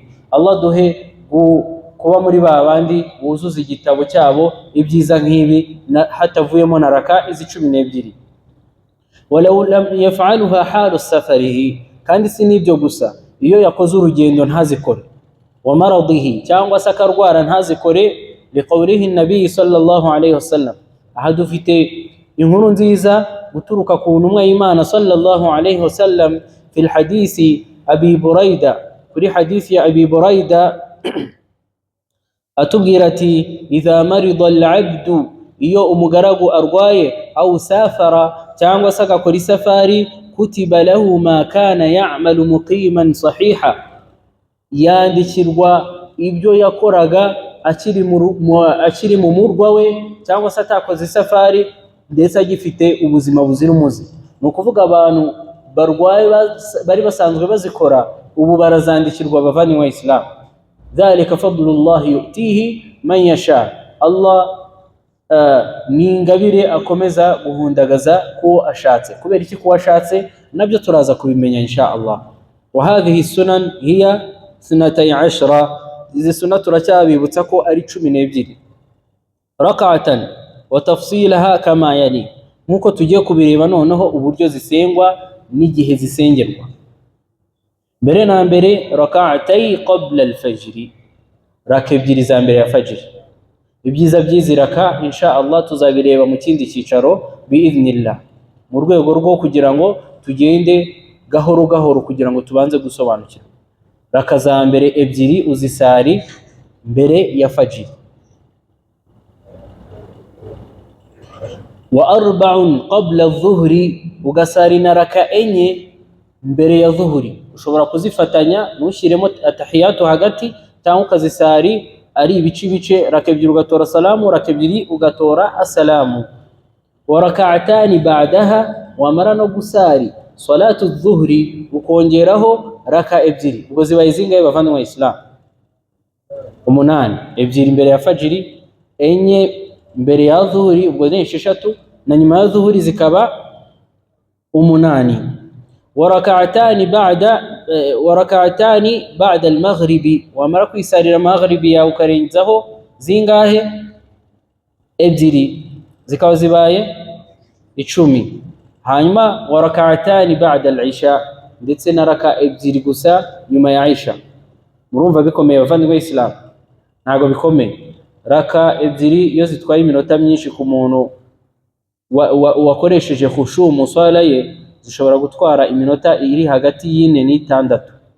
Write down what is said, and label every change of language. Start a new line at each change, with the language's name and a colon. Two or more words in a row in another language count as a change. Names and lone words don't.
Kinyarwanda: Allah duhe kuba muri babandi wuzuza igitabo cyabo ibyiza nk'ibi, hatavuyemo na raka izi 12.
Arabic: ولو لم يفعلها حال سفره,
Kinyarwanda: kandi si nibyo gusa, iyo yakoze urugendo ntazikore.
Arabic: ومرضه,
Kinyarwanda: cyangwa se akarwara ntazikore,
Arabic: لقوله النبي صلى الله عليه وسلم.
Kinyarwanda: Aha dufite inkuru nziza guturuka ku ntumwa y'Imana
Arabic: صلى الله عليه وسلم في الحديث أبي بريدة,
Kinyarwanda: kuri hadisi ya Abi Burayda atubwira ati,
Arabic: إذا مرض العبد,
Kinyarwanda: iyo umugaragu arwaye,
Arabic: أو سافر,
Kinyarwanda: cyangwa se agakora isafari,
Arabic: كتب له ما كان يعمل مقيما صحيحا,
Kinyarwanda: yandikirwa ibyo yakoraga akiri mu murwa we cyangwa se atakoze isafari ndetse agifite ubuzima buzira umuze. Ni ukuvuga abantu barwaye bari basanzwe bazikora ubu barazandikirwa bavanywe wa Islam.
Arabic: ذلك فضل الله يؤتيه من يشاء.
Kinyarwanda: Allah ni ingabire akomeza guhundagaza ko ashatse. Kubera iki ko ashatse nabyo turaza kubimenya
Arabic: إن شاء الله. وهذه سنن هي 12.
Kinyarwanda: Izi sunna turacyabibutsa ko ari 12
Arabic: ركعة وتفصيلها كما يلي,
Kinyarwanda: nkuko tugiye kubireba noneho uburyo zisengwa n'igihe zisengerwa. Mbere na mbere
Arabic: ركعتي قبل الفجر,
Kinyarwanda: raka ebyiri za mbere ya fajr. Ibyiza byiziraka
Arabic: إن شاء الله
Kinyarwanda: tuzabireba mu kindi cyicaro bi'idhnillah, mu rwego rwo kugira ngo tugende gahoro gahoro kugira ngo tubanze gusobanukira. Raka za mbere ebyiri uzisari mbere ya fajr.
Arabic: وأربع قبل الظهر,
Kinyarwanda: ugasari na raka enye mbere ya dhuhri. Ushobora kuzifatanya nushyiremo atahiyatu hagati cyangwa ukazisari ari ibice raka ebyiri ugatora salamu, raka ebyiri ugatora assalamu.
Arabic: وركعتان بعدها,
Kinyarwanda: wamara no gusari
Arabic: صلاة الظهر
Kinyarwanda: ukongeraho raka ebyiri. Ubwo zibaye zingahe bavandimwe wa Islam? 8. Ebyiri mbere ya fajiri, enye mbere ya dhuhri, ubwo ni 6, na nyuma ya dhuhri zikaba 8.
Arabic: وركعتان بعد المغرب,
Kinyarwanda: wamara kwisarira maghribi ya ukarenzaho zingahe? Ebyiri, zikaba zibaye 10.
Arabic: Hanyuma وركعتان بعد العشاء,
Kinyarwanda: ndetse na raka ebyiri gusa nyuma ya Isha. Murumva bikomeye bavandimwe Islam? Ntago bikomeye. Raka ebyiri iyo zitwaye iminota myinshi ku muntu wakoresheje khushu mu swala ye, zishobora gutwara iminota iri hagati y'ine n'itandatu.